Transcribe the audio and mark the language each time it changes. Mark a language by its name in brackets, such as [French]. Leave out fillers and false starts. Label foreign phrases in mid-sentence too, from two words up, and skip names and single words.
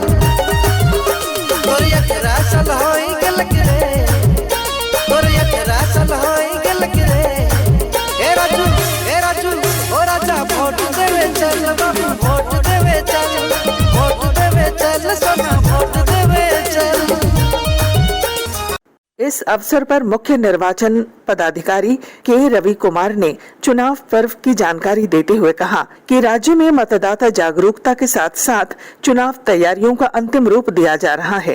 [Sadri] तोर एकरा सल होई गलक रे, तोर एकरा सल होई गलक रे। ए राजू ओ राजा वोट देवे चल, बाबू वोट देवे चल, वोट देवे चल सोना, वोट देवे चल। [Hindi] इस अवसर पर मुख्य निर्वाचन पदाधिकारी के रवि कुमार ने चुनाव पर्व की जानकारी देते हुए कहा कि राज्य में मतदाता जागरूकता के साथ साथ चुनाव तैयारियों का अंतिम रूप दिया जा रहा है।